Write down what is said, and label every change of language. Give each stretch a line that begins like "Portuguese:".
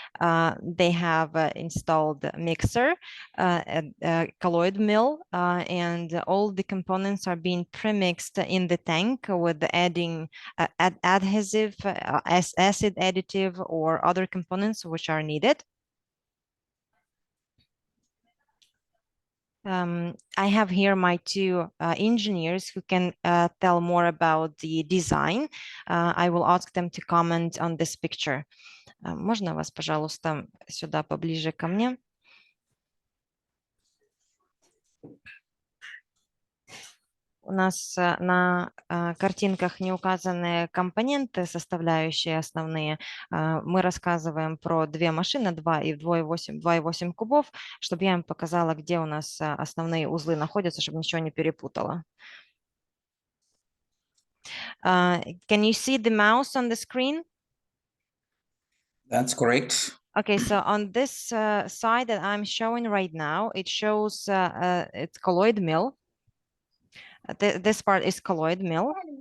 English: They have installed a mixer, a colloid mill, and all the components are being premixed in the tank with adding adhesive, acid additive, or other components which are needed. I have here my 2 engineers who can tell more about the design. I will ask them to comment on this picture.
Russian: Можно вас, пожалуйста, сюда поближе ко мне? У нас на картинках не указаны компоненты, составляющие основные. Мы рассказываем про 2 машины, 2 и 2,8 кубов, чтобы я им показала, где у нас основные узлы находятся, чтобы ничего не перепутала.
English: Can you see the mouse on the screen? That's correct. Okay, so on this side that I'm showing right now, it shows it's colloid mill. This part is colloid mill.